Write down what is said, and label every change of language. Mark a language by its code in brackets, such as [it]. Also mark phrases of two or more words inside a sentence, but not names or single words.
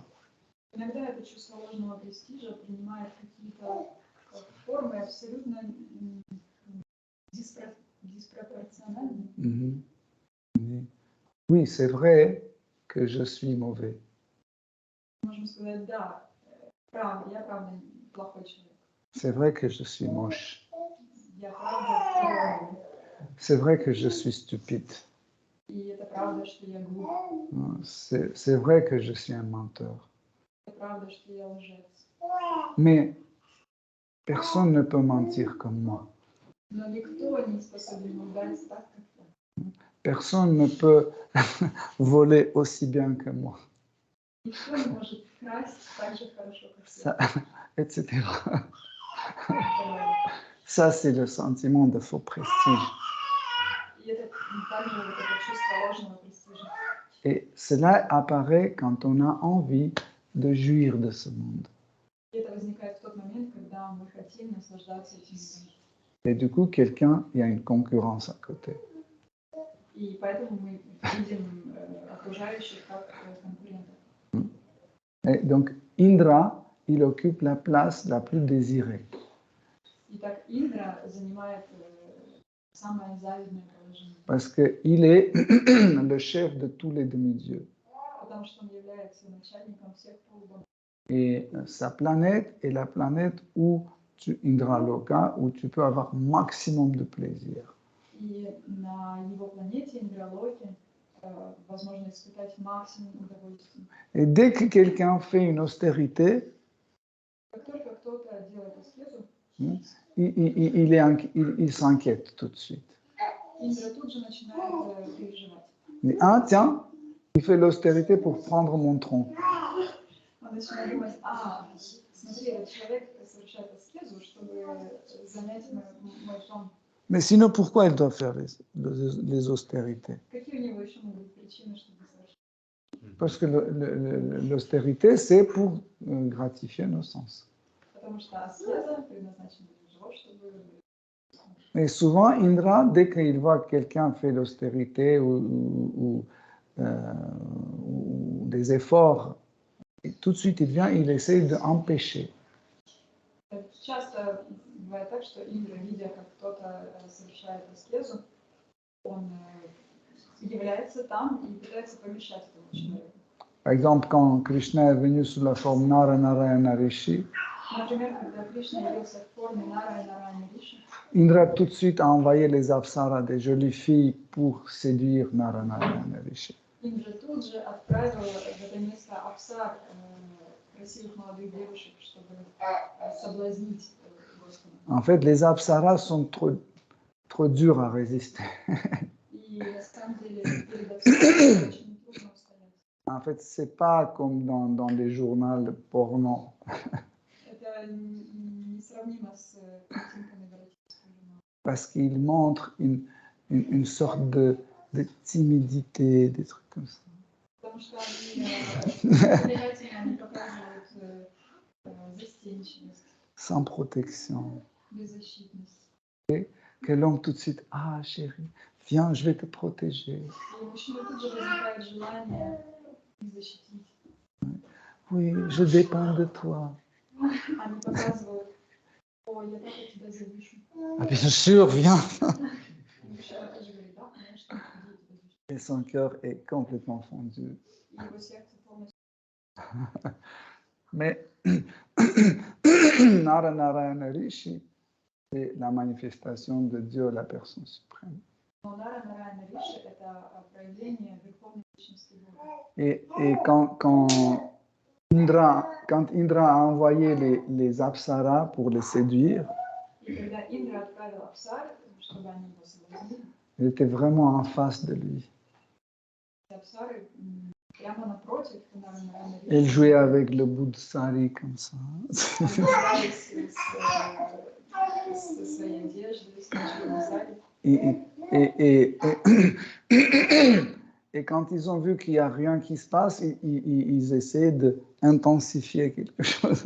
[ru] Иногда это чувство ложного престижа принимает какие-то формы абсолютно диспропорциональные. [fr] Oui, c'est vrai que je suis mauvais. [ru] Можем сказать, да, правда, я правда плохой человек. [fr] C'est vrai que je suis moche. [ru] Я правда. [fr] C'est vrai que je suis stupide. [ru] И это правда, что я глуп. [fr] C'est vrai que je suis un menteur. [ru] Это правда, что я лжец. [fr] Mais personne ne peut mentir comme moi. [ru] Но никто не способен лгать так, как я. [fr] Personne ne peut voler aussi bien que moi. [ru] Никто не может красть так же хорошо, как [fr] Ça, [ru] я. [fr] etc. Ça, c'est le sentiment de faux prestige. [ru] И это также вот это чувство ложного престижа. [fr] Et cela apparaît quand on a envie de jouir de ce monde. [ru] И это возникает в тот момент, когда мы хотим наслаждаться этим миром. [fr] Et du coup, il y a une concurrence à côté. [ru] И поэтому мы видим окружающих как конкурентов. [fr] Et donc, Indra, il occupe la place la plus désirée. [ru] Итак, Индра занимает самое завидное положение. [fr] Parce qu'il est le chef de tous les demi-dieux. [ru] Потому что он является начальником всех полубогов. [fr] Et sa planète est la planète où Indraloka, où tu peux avoir maximum de plaisir. [ru] И на его планете Индралоке возможно испытать максимум удовольствия. [fr] Et dès que quelqu'un fait une austérité, [ru] Как только кто-то делает аскезу, [fr] il s'inquiète tout de suite. [ru] Индра тут же начинает переживать. [fr] Il dit, ah tiens, il fait l'austérité pour prendre mon tronc. [ru] Он начинает думать, смотри, этот человек совершает аскезу, чтобы занять мой трон. [fr] Mais sinon, pourquoi il doit faire les austérités? [ru] Какие у него еще могут быть причины, чтобы совершать? [fr] Parce que l'austérité, c'est pour gratifier nos sens. [ru] Потому что аскеза предназначена для того, чтобы... [fr] Et souvent, Indra, dès qu'il voit que quelqu'un fait l'austérité ou des efforts, et tout de suite, il vient, il essaie d'empêcher. [ru] Часто бывает так, что Индра, видя, как кто-то совершает аскезу, он является там и пытается помешать этому человеку. [fr] Par exemple, quand Krishna est venu sous la forme Nara-Narayana Rishi, [ru] Например, когда Кришна явился в форме Нара и Нараяна Риши, [fr] Indra tout de suite a envoyé les apsaras, des jolies filles, pour séduire Nara-Narayana Rishi. [ru] Индра тут же отправил в это место Апсар, красивых молодых девушек, чтобы соблазнить его. Господа. [fr] En fait, les apsaras sont trop durs à résister. [ru] И на самом деле перед Апсарой очень трудно устоять. [fr] En fait, c'est pas comme dans les journaux porno. [ru] Это несравнимо с картинками в эротическом журнале. [fr] Parce qu'ils montrent une sorte de timidité, des trucs comme ça. [ru] Потому что они привлекательно, они показывают застенчивость, [fr] Sans protection. [ru] беззащитность. [fr] Que l'homme tout de suite, ah chérie, viens, je vais te protéger. [ru] И у мужчины тут же возникает желание их защитить. [fr] Oui, je dépends de toi. [ru] Они показывают, о, я так от тебя завишу. [fr] Ah, bien sûr, viens. [ru] И мужчина тоже говорит, да, конечно, иди, я тебя защищу. [fr] Et son cœur est complètement fondu. [ru] И его сердце полностью. [fr] Mais Nara Narayana Rishi, c'est la manifestation de Dieu, la personne suprême. [ru] Но Нара Нараяна Риши – это проявление Верховной Личности Бога. [fr] Et quand Indra a envoyé les apsaras pour les séduire, [ru] И когда Индра отправил Апсар, чтобы они его соблазнили, [fr] elle était vraiment en face de lui. [ru] Апсары прямо напротив Нара Нараяна [fr] Elle [ru] Риши. [fr] jouait avec le bout de sari comme ça. [ru] Они игрались со своей одеждой, с ночной сари. [fr] Et quand ils ont vu qu'il n'y a rien qui se passe, ils essaient d'intensifier quelque chose.